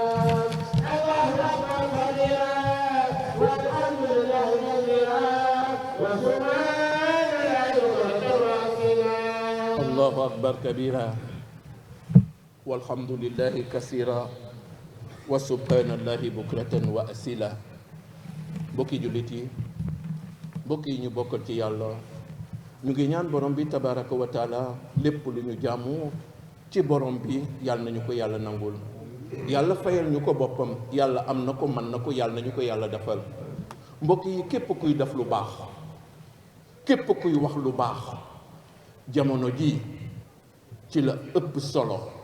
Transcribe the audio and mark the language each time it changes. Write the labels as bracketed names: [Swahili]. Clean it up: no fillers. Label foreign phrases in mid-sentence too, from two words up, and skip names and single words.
[Arabic] الله أكبر كبيرا والحمد لله كثيرا وسبحان الله بكرة وأصيلا. الله أكبر كبيرا والحمد لله كثيرا وسبحان الله بكرة وأصيلا. [Wolof] bokki jullit yi, mbokk yi ñu bokkal ci yàlla, ñu ngi ñaan borom bi [Arabic] تبارك وتعالى [Wolof] lépp lu ñu jaamu ci borom bi yàlla nañu ko yàlla nangul, yàlla fayal ñu ko boppam. yàlla am na ko, mën na ko, yàlla nañu ko yàlla defal. mbokk yi, képp kuy def lu baax, képp kuy wax lu baax, jamono ji ci la ëpp solo.